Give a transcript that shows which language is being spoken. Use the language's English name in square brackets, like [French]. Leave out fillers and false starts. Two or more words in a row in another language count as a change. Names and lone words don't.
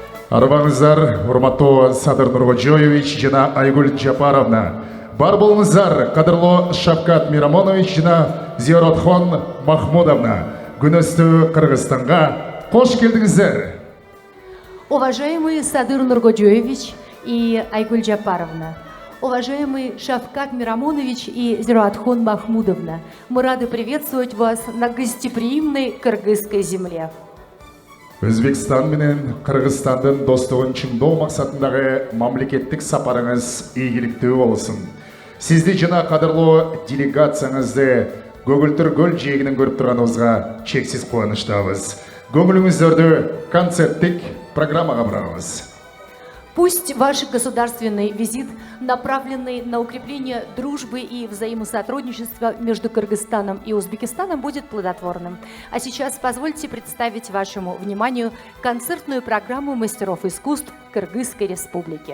[Kyrgyz] Арбаңыздар, урматтуу Садыр Нуркожоевич жана Айгүл Жапаровна. Бар болуңуздар, кадырлуу Шавкат Мирамонович жана Зияратхон Махмудовна. Күнөстүү Кыргызстанга кош келдиңиздер. [Russian] Уважаемый Садыр Нуркожоевич и Айгуль Джапаровна, уважаемый Шавкат Мирамонович и Зиратхон Махмудовна, мы рады приветствовать вас на гостеприимной кыргызской земле. [Kyrgyz] Өзбекстан менен Кыргызстандын достугун чыңдоо максатындагы мамлекеттик сапарыңыз ийгиликтүү болсун. Сизди жана кадырлуу делегацияңызды Көгүлтүр көл жээгинен көрүп турганыбызга чексиз кубанычтабыз. Көңүлүңүздөрдү концерттик программага бурабыз. [Russian] Пусть ваш государственный визит, направленный на укрепление дружбы и взаимосотрудничества между Кыргызстаном и Узбекистаном, будет плодотворным. А сейчас позвольте представить вашему вниманию концертную программу мастеров искусств Кыргызской Республики.